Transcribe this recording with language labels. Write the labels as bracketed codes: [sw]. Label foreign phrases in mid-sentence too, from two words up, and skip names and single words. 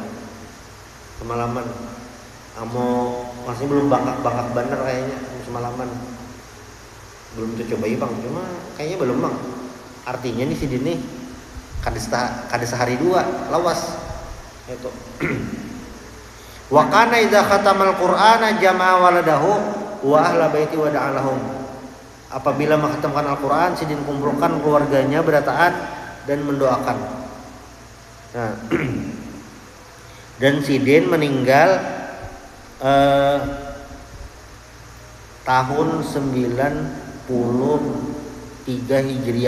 [id] Semalaman. Masih belum bangkak bener kayaknya semalaman. Belum tuh coba bang, cuma kayaknya belum bang. [bjn] Artinya nih Sidin nih kada sehari 2 lawas. [id] Itu. [ar] وكان إذا ختم القرآن جمع ولده وأهل بيته ودعا لهم. [id] Apabila menghatamkan Al-Qur'an, Sidin kumpulkan keluarganya berataan dan mendoakan. Nah, dan Sidin meninggal tahun 93 Hijriah.